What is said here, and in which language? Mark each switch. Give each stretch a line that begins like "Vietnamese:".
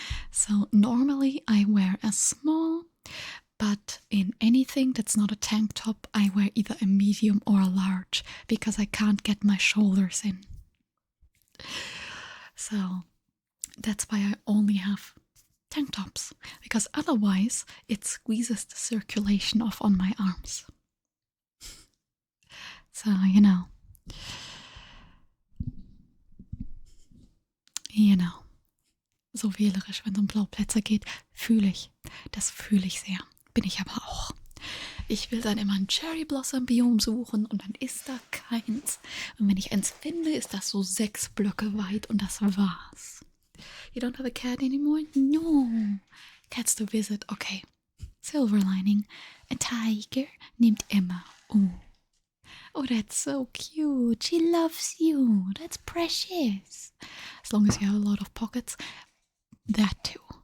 English: So normally I wear a small, but in anything that's not a tank top, I wear either a medium or a large because I can't get my shoulders in. So that's why I only have tank tops, because otherwise it squeezes the circulation off on my arms. So, you know,
German: so wählerisch, wenn es um Blauplätze geht, fühle ich. Das fühle ich sehr. Bin ich aber auch. Ich will dann immer ein Cherry Blossom Biom suchen und dann ist da keins. Und wenn ich eins finde, ist das so 6 Blöcke weit und das war's.
English: You don't have a cat anymore? No. Cats to visit. Okay. Silver lining. A tiger named Emma. Oh, that's so cute. She loves you. That's precious. As long as you have a lot of pockets. That too.